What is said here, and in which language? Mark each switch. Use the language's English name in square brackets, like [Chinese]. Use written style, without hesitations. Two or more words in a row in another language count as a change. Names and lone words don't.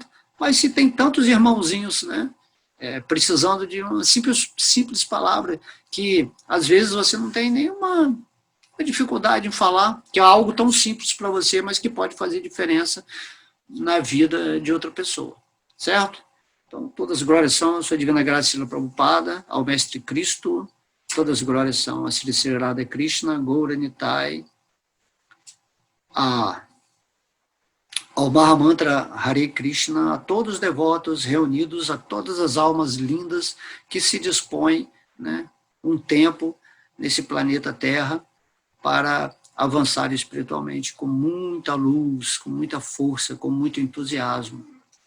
[Portuguese] Mas se tem tantos irmãozinhos, né, precisando de uma simples palavra, que às vezes você não tem nenhuma dificuldade em falar, que é algo tão simples para você, mas que pode fazer diferença na vida de outra pessoa, certo? Então, todas as glórias são a sua divina graça, Srila Prabhupada, ao Mestre Cristo, todas as glórias são a Sri Radha Krishna, Gaura Nitai, ao Mahamantra Hare Krishna, a todos os devotos reunidos, a todas as almas lindas que se dispõem, né, um tempo nesse planeta Terra para avançar espiritualmente com muita luz, com muita força, com muito entusiasmo. Ok?